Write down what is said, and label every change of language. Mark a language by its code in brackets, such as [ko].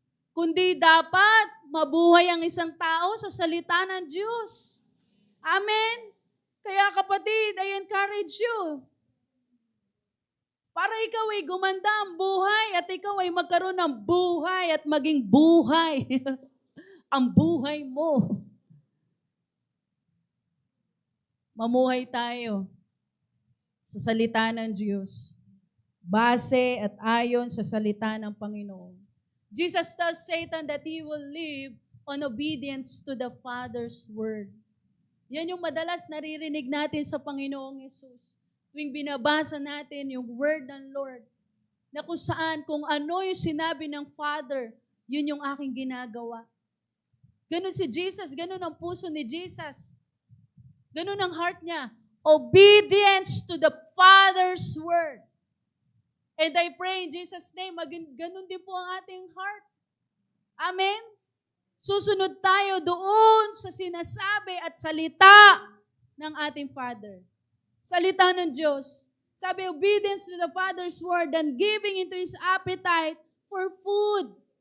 [tl] Kundi dapat mabuhay ang isang tao sa salita ng Diyos. Amen? Kaya kapatid, [en] I encourage you. [tl] Para ikaw ay gumanda ang buhay at ikaw ay magkaroon ng buhay at maging buhay. Ang buhay mo. Mamuhay tayo sa salita ng Diyos. Base at ayon sa salita ng Panginoon. [en] Jesus tells Satan that he will live on obedience to the Father's word. [tl] Yan yung madalas naririnig natin sa Panginoong Yesus. Tuwing binabasa natin yung word ng Lord, na kung saan, kung ano yung sinabi ng Father, yun yung aking ginagawa. Ganun si Jesus, ganun ang puso ni Jesus. Ganun ang heart niya. [en] Obedience to the Father's word. And I pray in Jesus' name, [tl] ganun din po ang ating [en] heart. Amen? [tl] Susunod tayo doon sa sinasabi at salita ng ating Father. Salita ng Diyos. Sabi, [en] obedience to the Father's word and giving into His appetite for food.